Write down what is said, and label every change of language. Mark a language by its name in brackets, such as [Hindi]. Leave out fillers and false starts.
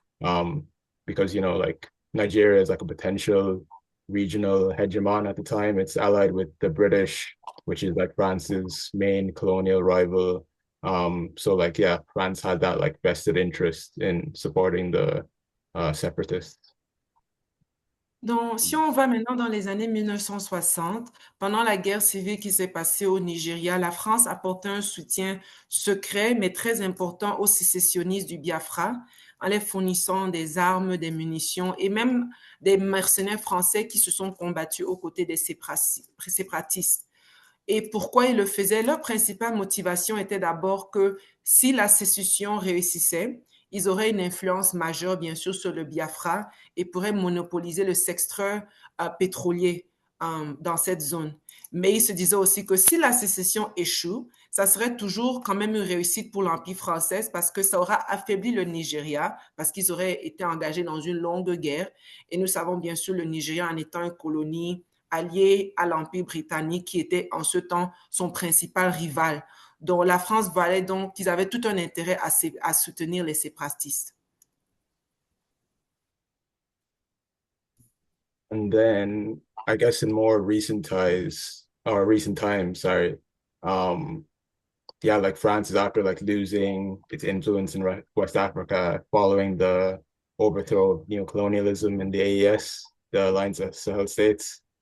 [English] Um, because you know like Nigeria is like a potential regional hegemon at the time. It's allied with the British, which is like France's main colonial rival. So like yeah, France had that like vested interest in supporting the separatists. [French] Donc, si on va maintenant dans les années 1960, pendant la guerre civile qui s'est passée au Nigeria, la France apportait un soutien secret mais très important aux sécessionnistes du Biafra en les fournissant des armes, des munitions et même des mercenaires français qui se sont combattus aux côtés des séparatistes. Et pourquoi ils le faisaient? Leur principale motivation était d'abord que si la sécession réussissait, ils auraient une influence majeure, bien sûr, sur le Biafra et pourraient monopoliser le secteur pétrolier dans cette zone. Mais ils se disaient aussi que si la sécession échoue, ça serait toujours quand même une réussite pour l'Empire français parce que ça aura affaibli le Nigeria, parce qu'ils auraient été engagés dans une longue guerre. Et nous savons bien sûr le Nigeria en étant une colonie allié à l'Empire britannique qui était en ce temps son principal rival. Donc la France valait donc, ils avaient tout un intérêt à soutenir les séparatistes. [English] And then I guess in more recent ties or recent times, sorry, um, yeah, like France is after like losing its influence in West Africa following the overthrow of neocolonialism in the AES, the Alliance of Sahel States.